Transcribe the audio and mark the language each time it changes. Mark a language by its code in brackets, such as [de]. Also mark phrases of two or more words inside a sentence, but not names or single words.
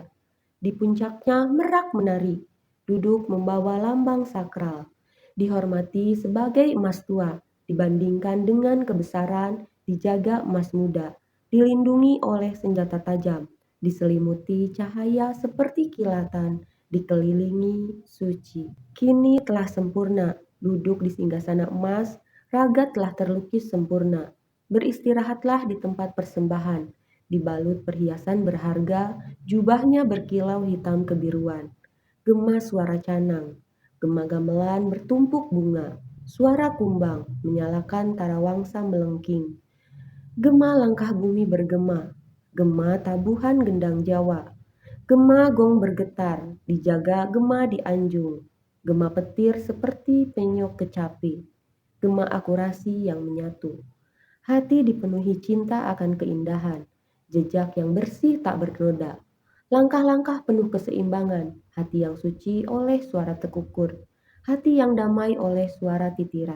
[id] Di puncaknya merak menari, duduk membawa lambang sakral, dihormati sebagai emas tua, dibandingkan dengan kebesaran, dijaga emas muda, dilindungi oleh senjata tajam, diselimuti cahaya seperti kilatan, dikelilingi suci. Kini telah sempurna, duduk di singgasana emas, raga telah terlukis sempurna. Beristirahatlah di tempat persembahan, dibalut perhiasan berharga, jubahnya berkilau hitam kebiruan. Gema suara canang, gema gamelan bertumpuk bunga, suara kumbang menyalakan tarawangsa melengking. Gema langkah bumi bergema, gema tabuhan gendang Jawa. Gema gong bergetar, dijaga gema di anjung. Gema petir seperti penyok kecapi. Gema akurasi yang menyatu. Hati dipenuhi cinta akan keindahan. Jejak yang bersih tak bernoda. Langkah-langkah penuh keseimbangan. Hati yang suci oleh suara tekukur. Hati yang damai oleh suara titiran.